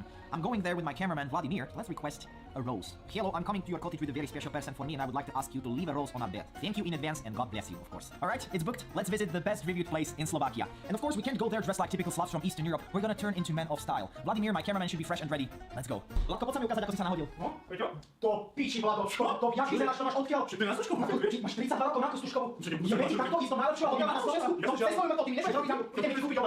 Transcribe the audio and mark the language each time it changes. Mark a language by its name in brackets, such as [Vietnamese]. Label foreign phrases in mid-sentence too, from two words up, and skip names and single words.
[English] I'm going there with my cameraman Vladimir. Let's request a rose. Hello, I'm coming to your cottage with a very special person for me, and I would like to ask you to leave a rose on our bed. Thank you in advance, and God bless you, of course. Alright, it's booked. Let's visit the best reviewed place in Slovakia. And of course, we can't go there dressed like typical Slavs from Eastern Europe. We're gonna turn into men of style. Vladimir, my cameraman, should be fresh and ready. Let's go. [Slovak] Latko, poď sa mi ukázať, ako si sa nahodil. No, to píči, Vlado. To jak vyzeráš, to máš odkiaľ? Máš 32 rokov na tú stužkovú. Jebe ti takto ísť do najlepšieho hotela na Slovensku? Cez svojím to ty mi nechceš robiť tam. Ideme si kúpiť dole.